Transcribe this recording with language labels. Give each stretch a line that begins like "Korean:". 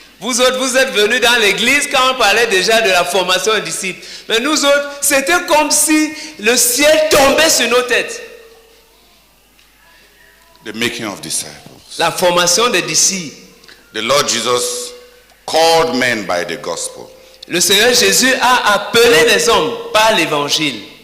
French: Vous autres, vous êtes venus dans l'église quand on parlait déjà de la formation des disciples. Mais nous autres, c'était comme si le ciel tombait sur nos têtes.
English: The making of disciples.
French: La formation des disciples.
English: The Lord Jesus called men by the gospel.
French: Le Seigneur Jésus a appelé les hommes par l'évangile